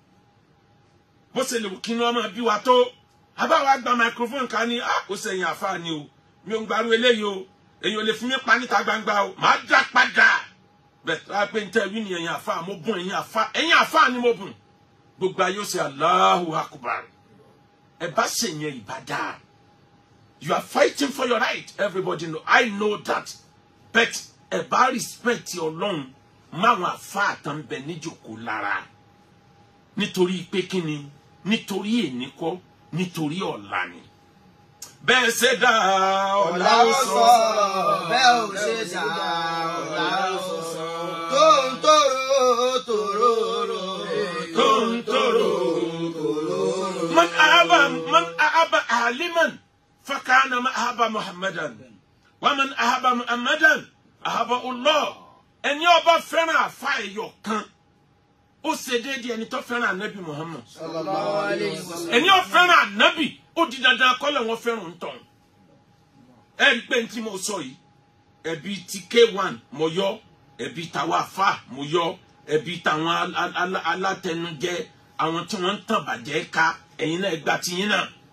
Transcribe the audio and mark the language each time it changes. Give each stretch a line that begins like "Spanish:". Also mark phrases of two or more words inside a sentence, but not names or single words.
Yoruba: bó ṣe lè wò kí ni wọ́n máa bí wa tó àbáwá gba microphone ká ní ó sẹ́yìn àfa ni o mi ò ń gbarú eléyìí o èyí ò lè fi mí pa níta gbangba o màá dá padà bẹ́ẹ̀ tó wá pé n tẹ́ wí ni ẹ̀yin àfa mo bùn ẹ̀yin àfa ni mo bùn gbogbo ayé ó ṣe
Arabic: الله أكبر
Yoruba: ẹ bá ṣèyẹn ìbàdà
English: you are fighting for your right everybody know I know that but
Yoruba: ẹ bá respect Ọlọ́run máwọn àfa àtànbẹ níjòkó lára nítorí pé kí ni nítorí èní kọ́ nítorí ọ̀la ni bẹ́ẹ̀ ṣe dá ọ̀la ó sọ bẹ́ẹ̀ ò ṣe dá ọ̀la ó sọ tó ń tòrò tòrò tó ń tòrò tòrò.
Arabic: من أحب عالما فكأنما أحب محمدا ومن أحب محمدا أحب الله
Yoruba: ẹni ọba fẹ́ràn àfa ẹ̀yọ̀ kan ó ṣe déédéé ẹni tó fẹ́ràn ànábì Muhammad ẹni ó fẹ́ràn ànábì ó di dandan kọ́lẹ̀ wọn fẹ́ràn ń tàn ẹ rí pé tí mo sọ yìí ẹbí ti K1 mo yọ ẹbí tàwa àfa mo yọ ẹbí tàwọn alátẹnujẹ àwọn tí wọ́n ń tàn bàjẹ́ ká ẹ̀yin náà gba tiyín náà